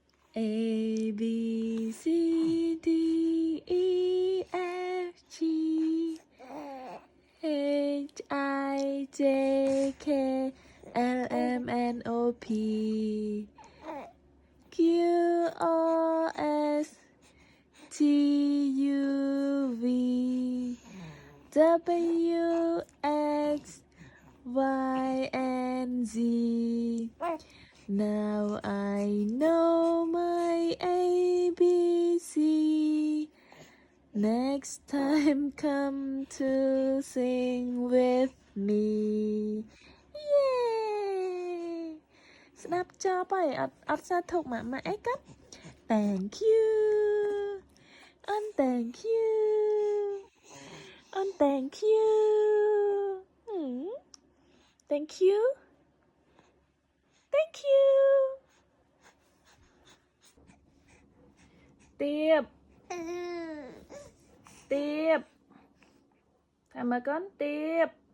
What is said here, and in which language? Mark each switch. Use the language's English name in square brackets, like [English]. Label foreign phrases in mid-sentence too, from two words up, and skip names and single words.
[English] A B C D E F G H I J K L M N O P Q R S T U V W X Y and Z. Now I know my ABC. Next time come to sing with me. Yay! [Khmer] ស្ដាប់ចប់ហើយអត់សាធុកម៉ាក់អីកាត់ [English] Thank you and thank you and thank you thank you thank you [Khmer] ទៀបថាមកកូនទៀប